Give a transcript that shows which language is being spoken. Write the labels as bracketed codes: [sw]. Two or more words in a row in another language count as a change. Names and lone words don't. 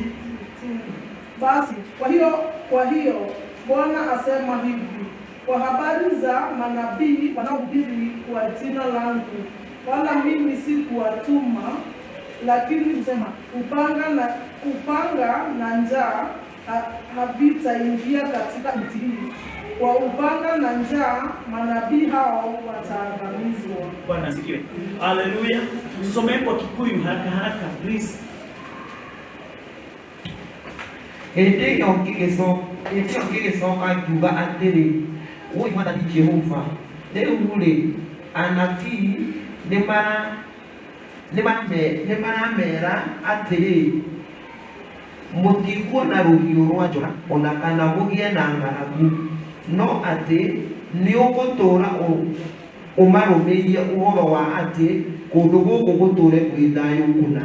[sw] Basi kwa hiyo Bwana asema hivi kwa habari za manabii wanaohubiri kwa jina langu, wala mimi si kuwatuma, lakini kusema upanga na njaa havitaingia katika nchi hii. Kwa upanga na njaa manabii hao wataangamizwa. Bwana asifiwe. Haleluya. Tusome kwa Kikuyu haraka please. [ki] Ndio ngigicoka ngiuga atĩrĩ, woi Mwathani Jehova, rĩu-rĩ anabii nĩ maramera atĩrĩ, mũtikuona rũhiũ rwa njora ona kana mũgĩe na ng'aragu, no atĩ nĩ ũgũtũũra ũmarũmĩirie ũhoro wa atĩ kũndũ gũkũ gũtũũre gwĩ thayũ kũna.